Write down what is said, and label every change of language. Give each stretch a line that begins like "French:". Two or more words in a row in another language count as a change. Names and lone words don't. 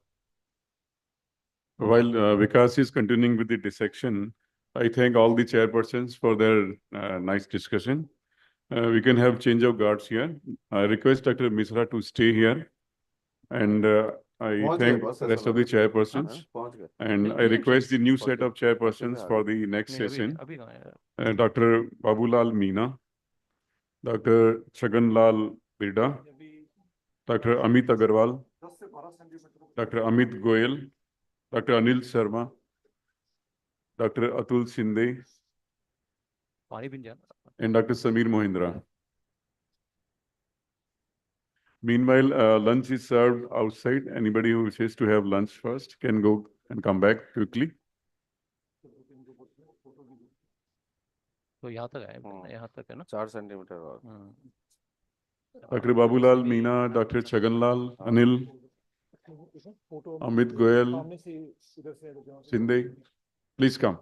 English: While Vikas is continuing with the dissection, I thank all the chairpersons for their nice discussion. We can have change of guards here. I request Dr. Misra to stay here. And I thank the rest of the chairpersons. And I request the new set of chairpersons for the next session. Dr. Babulal Meena, Dr. Chaganlal Birda, Dr. Amit Agarwal, Dr. Amit Goyal, Dr. Anil Sharma, Dr. Atul Shinde, and Dr. Samir Mohindra. Meanwhile, lunch is served outside. Anybody who wishes to have lunch first can go and come back quickly.
Hindi: तो यहाँ तक है, यहाँ तक है ना? 4 सेंटीमीटर और.
English: Dr. Babulal Meena, Dr. Chaganlal, Anil, Amit Goyal, Shinde, please come.